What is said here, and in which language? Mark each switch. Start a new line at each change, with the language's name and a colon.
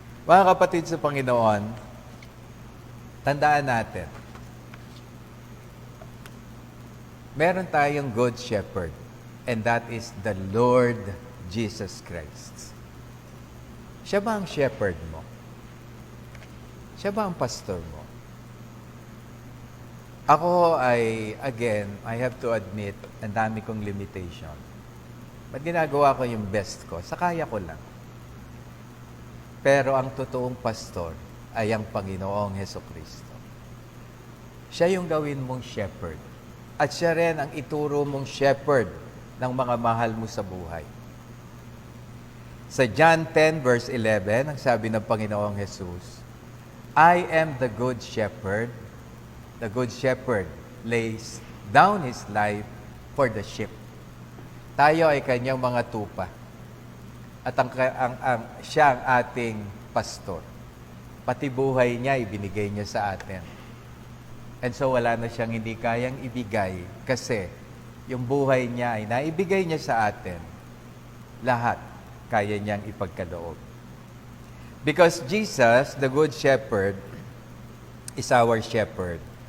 Filipino: Mga kapatid sa Panginoon, tandaan natin, meron tayong good shepherd,
English: and that is the Lord Jesus Christ.
Filipino: Siya ba ang shepherd mo? Siya ba ang pastor mo? Ako ay, again,
English: I have to admit,
Filipino: ang dami kong limitation. Ba't ginagawa ko yung best ko? Sa kaya ko lang. Pero ang totoong pastor ay ang Panginoong Hesukristo. Siya yung gawin mong shepherd. At siya rin ang ituro mong shepherd ng mga mahal mo sa buhay. Sa John 10 verse 11, ang sabi ng Panginoong Jesus,
English: I am the good shepherd. The good shepherd lays down his life for the sheep.
Filipino: Tayo ay kanyang mga tupa. At siya ang ating pastor. Pati buhay niya, ibinigay niya sa atin. And so wala na siyang hindi kayang ibigay kasi yung buhay niya ay naibigay niya sa atin. Lahat kaya niyang ipagkaloob.
English: Because Jesus, the Good Shepherd, is our shepherd.